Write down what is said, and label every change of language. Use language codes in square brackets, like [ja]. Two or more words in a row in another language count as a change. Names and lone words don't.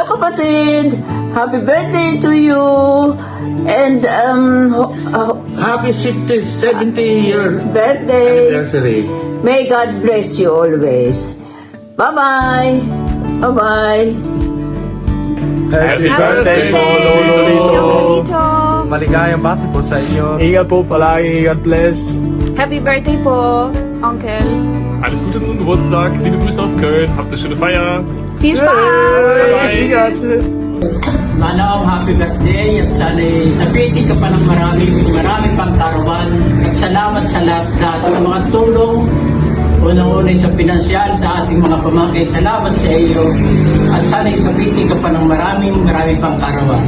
[tl] kapatid, [en] happy birthday to you. And Happy 70 years birthday. anniversary. May God bless you always. Bye-bye. Bye-bye. Happy birthday po, Lolo Lito. [tl] Maligayang bati po sa inyo. Ingat po palagi. [en] God bless. Happy birthday po, Uncle. [de] Alles Gute zum Geburtstag. Liebe Grüße aus Köln. Habt eine schöne Feier. Viel Spaß! [tl] Ingat. Manong [en] happy birthday [tl] at sana'y sabitin ka pa ng marami pang karawan at salamat sa lahat sa mga tulong unang-unay sa pinansyal sa ating mga pamangkin. Salamat sa iyo at sana'y sabitin ka pa ng marami pang karawan.